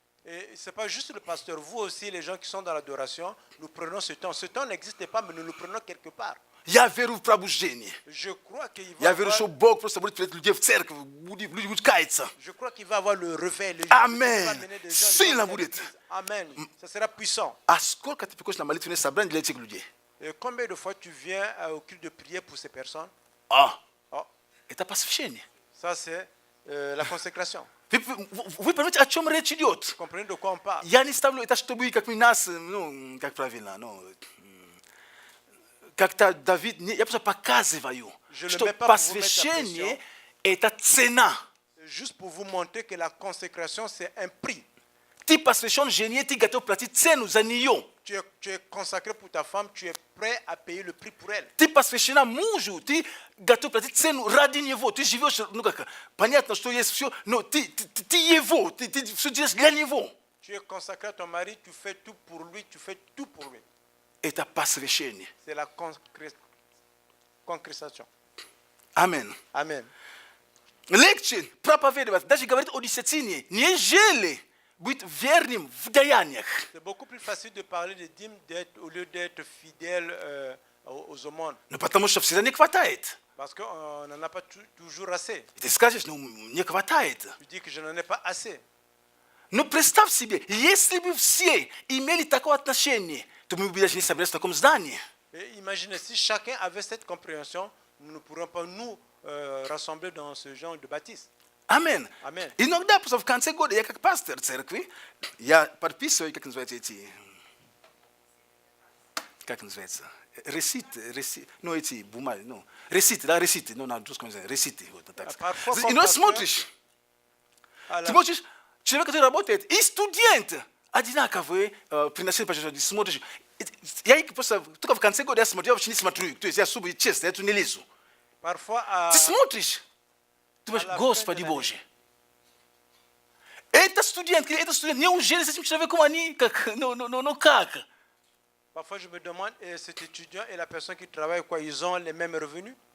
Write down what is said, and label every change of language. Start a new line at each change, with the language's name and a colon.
French: Et ce n'est pas juste le pasteur, vous aussi, les gens qui sont dans l'adoration, nous prenons ce temps. Ce temps n'existe pas, mais nous le prenons quelque part.
Russian: Я верю в пробуждение.
French: Je crois qu'il va
Russian: Я верю, что Бог просто будет приводить людей в церковь, люди будут каяться.
French: Je crois qu'il va avoir le réveil.
Russian: Amen. Сильно будет.
French: Amen. Ça sera puissant.
Russian: А сколько ты приходишь на молитвенное собрание для этих людей?
French: Et combien de fois tu viens au culte de prière pour ces personnes? А, Oh,
Russian: это посвящение.
French: ça, c'est la consécration.
Russian: Вы понимаете, о чем речь идет?
French: Vous comprenez de quoi on parle?
Russian: Я не ставлю это, чтобы как мы нас, как правильно, как-то Давид, я просто показываю,
French: Je le
Russian: что
French: mets pas pour vous mettre la
Russian: посвящение
French: pression.
Russian: это цена.
French: Juste pour vous montrer que la consécration, c'est un prix.
Russian: Ты посвящен жене, ты готов платить цену за нее.
French: Tu es consacré pour ta femme, tu es prêt à payer le prix pour elle.
Russian: Ты посвящена мужу, ты готов платить цену ради него. Ты живешь, понятно, что есть все, но ты его, ты все делаешь для него.
French: Tu es consacré à ton mari, tu fais tout pour lui, tu fais tout pour lui.
Russian: Это посвящение.
French: C'est la concrétisation.
Russian: Аминь.
French: Amen.
Russian: Легче проповедовать, даже говорить о десятине, нежели быть верным в даяниях.
French: C'est beaucoup plus facile de parler de dîmes au lieu d'être fidèle aux aumônes.
Russian: Ну, потому что всегда не хватает.
French: Parce qu'on n'en a pas toujours assez.
Russian: И ты скажешь, не хватает.
French: Tu dis que je n'en ai pas assez.
Russian: Но представь себе, если бы все имели такое отношение, то мы бы даже не собирались в таком здании.
French: Et imaginez, si chacun avait cette compréhension, nous ne pourrions pas nous rassembler dans ce genre de bâtisse.
Russian: Аминь.
French: Amen.
Russian: Иногда просто в конце года я как пастор церкви, я подписываю, как называется эти, как называется, реситы, ну эти бумаги, ну, реситы, да, реситы, ну на русском языке, реситы, вот так. И ну смотришь, ты можешь, человек, который работает, и студент, одинаковые, приносили пожертвования, смотришь, я просто, только в конце года я смотрю, я вообще не смотрю, то есть я особо честно, я тут не лезу. Ты смотришь, ты думаешь, Господи Боже, это студент, неужели с этим человеком они, как, ну как?
French: Parfois, je me demande, cet étudiant et la personne qui travaille, quoi, ils ont les mêmes revenus?